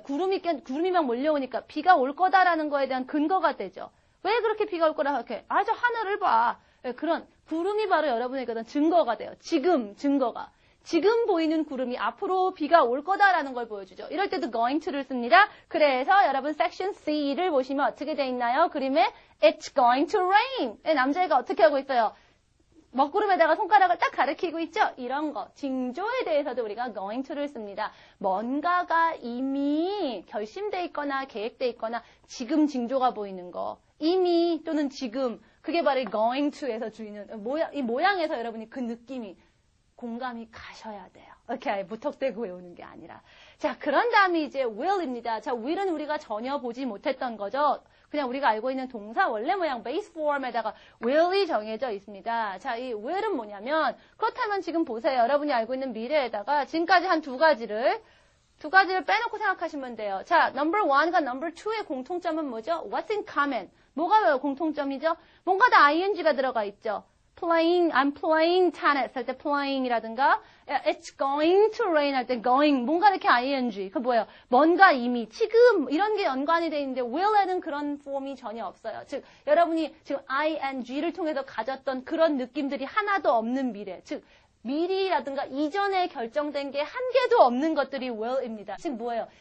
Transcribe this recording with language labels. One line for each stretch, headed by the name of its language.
Korean: 구름이 막 몰려오니까 비가 올 거다라는 거에 대한 근거가 되죠. 왜 그렇게 비가 올 거라 이렇게 저 하늘을 봐. 그런 구름이 바로 여러분에게 어떤 증거가 돼요. 지금 증거가. 지금 보이는 구름이 앞으로 비가 올 거다라는 걸 보여주죠. 이럴 때도 going to를 씁니다. 그래서 여러분 section C를 보시면 어떻게 돼 있나요? 그림에
English: It's going to rain.
Korean: 남자애가 어떻게 하고 있어요? 먹구름에다가 손가락을 딱 가리키고 있죠? 이런 거. 징조에 대해서도 우리가 going to를 씁니다. 뭔가가 이미 결심돼 있거나 계획돼 있거나 지금 징조가 보이는 거. 이미 또는 지금. 그게 바로 이 going to에서 주의는 이 모양에서 여러분이 그 느낌이 공감이 가셔야 돼요. 오케이. 무턱대고 외우는 게 아니라. 자, 그런 다음에 이제 will입니다. 자, will은 우리가 전혀 보지 못했던 거죠. 그냥 우리가 알고 있는 동사 원래 모양 base form에다가 will이 정해져 있습니다. 자, 이 will은 뭐냐면 그렇다면 지금 보세요. 여러분이 알고 있는 미래에다가 지금까지 한 두 가지를 빼놓고 생각하시면 돼요. 자, number one과 number two의 공통점은 뭐죠?
English: What's in common?
Korean: 뭐가 공통점이죠? 뭔가 다 ing가 들어가 있죠.
English: I'm playing tennis
Korean: 할 때 playing이라든가
English: it's going to rain
Korean: 할 때 going 뭔가 이렇게 ing 그 뭐예요? 뭔가 이미 지금 이런 게 연관이 돼 있는데 will에는 그런 폼이 전혀 없어요. 즉 여러분이 지금 ing를 통해서 가졌던 그런 느낌들이 하나도 없는 미래 즉 미리라든가 이전에 결정된 게 한 개도 없는 것들이 will입니다. 즉 뭐예요?